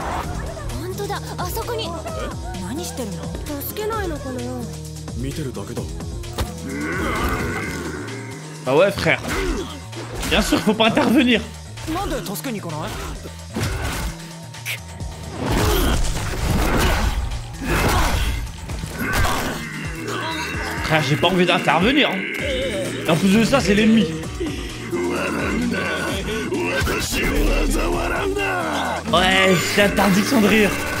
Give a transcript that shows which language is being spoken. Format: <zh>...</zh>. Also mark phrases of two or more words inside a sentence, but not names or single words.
<ja>本当だ、あそこに。何してるの？助けないのかな。見てるだけだ。</ja> <fr>Ah ouais, frère. Bien sûr, faut pas intervenir. なんで助けに行かない？ Frère, j'ai pas envie d'intervenir. Hein. Et en plus de ça, c'est l'ennemi. Ouais, j'ai interdiction de rire.</fr>